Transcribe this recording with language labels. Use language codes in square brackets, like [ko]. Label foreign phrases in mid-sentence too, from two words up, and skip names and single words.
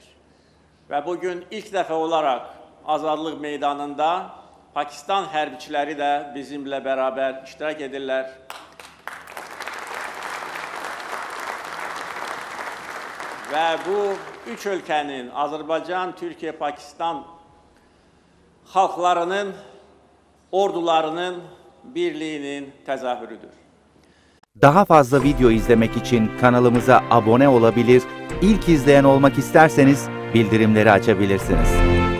[az] Və bugün ilk dəfə olaraq Azadlıq meydanında Pakistan hərbiçiləri də bizimlə bərabər iştirak edirlər. Və bu üç ölkənin, Azərbaycan, Türkiyə, Pakistan xalqlarının, ordularının birliğinin təzahürüdür. [tr] Daha fazla video izlemek için kanalımıza abone olabilir, ilk izleyen olmak isterseniz bildirimleri açabilirsiniz.